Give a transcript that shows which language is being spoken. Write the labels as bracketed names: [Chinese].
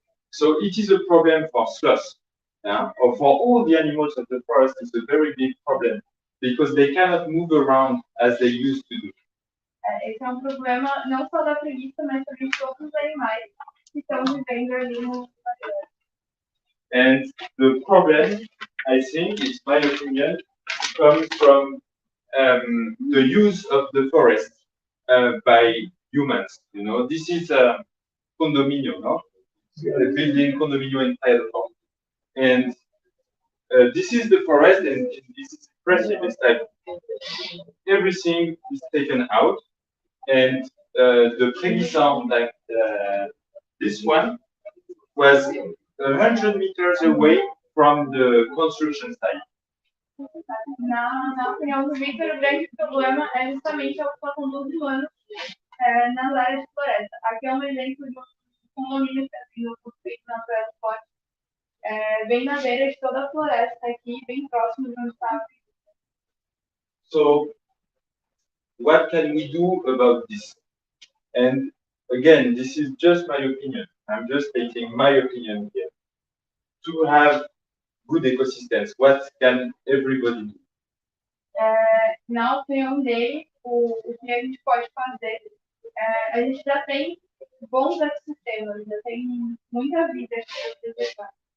[English] So it is a problem for sloths, or for all the animals of the forest. It's a very big problem because they cannot move around as they used to do. [Portuguese] Esse é problema não só da preguiça, mas também de outros animais que estão vivendo ali no floresta. [English] And the problem, I think, it's my opinion, comes from the use of the forest by humans. You know, this is a condominium, no? The building condominium in Thailand. And this is the forest, and this is impressive. It's like everything is taken out, and the préguisant, like this one, was 100 meters away from the construction site. [Portuguese] Na opinião do Victor, o grande problema é justamente a ocupação dos humanos nas áreas de floresta. Aqui é um exemplo de um condomínio que está sendo construído na floresta forte, bem na beira de toda a floresta aqui, bem próximo de onde está. [English] So, what can we do about this? And again, this is just my opinion. I'm just stating my opinion here. To have good ecosystems, what can everybody do? [Portuguese] Na opinião dele, o que a gente pode fazer, a gente já tem bons ecossistemas, já tem muita vida para preservar.